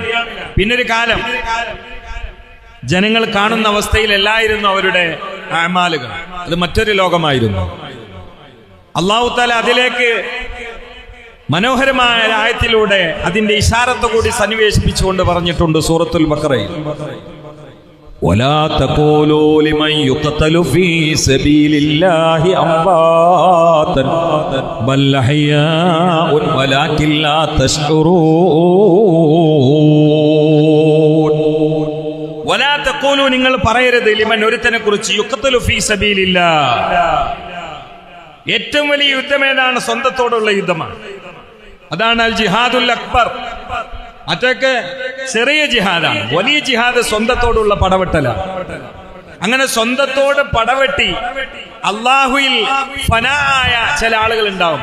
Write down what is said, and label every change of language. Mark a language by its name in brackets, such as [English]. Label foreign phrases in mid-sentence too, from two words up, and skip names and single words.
[Malayalam] പിന്നൊരു കാലം ജനങ്ങൾ കാണുന്ന അവസ്ഥയിലല്ലായിരുന്നു അവരുടെ അമാലുകൾ. അത് മറ്റൊരു ലോകമായിരുന്നു. [Arabic] الله تعالى [Malayalam] അതിലേക്ക് മനോഹരമായ ആയത്തിലൂടെ അതിന്റെ ഇശാറത്ത് കൂടി സന്നിവേശിപ്പിച്ചുകൊണ്ട് പറഞ്ഞിട്ടുണ്ട് സൂറത്തുൽ ബഖറയിൽ, [Arabic] ولا تقولوا لمن يقتل في سبيل الله أمواتا بل أحياء ولكن لا تشعرون. ولا تقولوا [Malayalam] നിങ്ങൾ പറയരുത് ലിമൻ ഒരുത്തനെ കുറിച്ച് [Arabic] يقتل في سبيل الله. [Malayalam] ഏറ്റവും വലിയ യുദ്ധം ഏതാണ്? സ്വന്തത്തോടുള്ള യുദ്ധമാണ്. അതാണ് [Arabic] الجهاد الأكبر. [Malayalam] മറ്റൊക്കെ ചെറിയ ജിഹാദാണ്. വലിയ ജിഹാദ് സ്വന്തത്തോടുള്ള പടവെട്ടലാണ്. അങ്ങനെ സ്വന്തത്തോട് പടവെട്ടി അള്ളാഹുയിൽ ഫനായ ചില ആളുകൾ ഉണ്ടാവും.